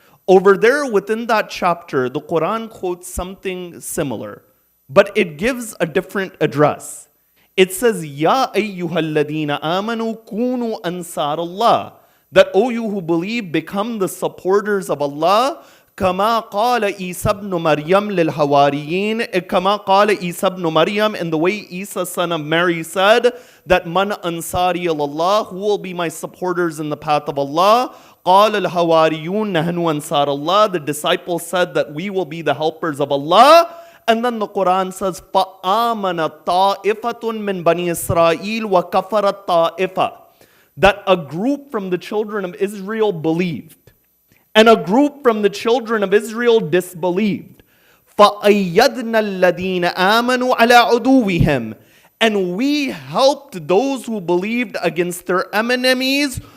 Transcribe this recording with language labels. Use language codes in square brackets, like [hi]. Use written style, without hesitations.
[en] Over there within that chapter, the Quran quotes something similar, but it gives a different address. It says, [ar] "Ya ayyuhalladina amanu kunu ansarullah." [en] That, O you who believe, become the supporters of Allah. [ar] كما قال عيسى ابن مريم للحواريين. كما قال عيسى ابن مريم, [en] in the way Isa son of Mary said that [ar] man ansari Allah, [en] who will be my supporters in the path of Allah. [ar] قال الحواريون نحن أنصار الله. [en] The disciples said that we will be the helpers of Allah. And then the Quran says, [ar] فَآمَنَ طَائِفَةٌ مِّن بَنِي إِسْرَائِيلَ وَكَفَرَتْ طَائِفَةٌ. [en] That a group from the children of Israel believed, and a group from the children of Israel disbelieved. [ar] فَأَيَّدْنَا الَّذِينَ آمَنُوا عَلَىٰ عُدُوِّهِمْ. [en] And we helped those who believed against their enemies.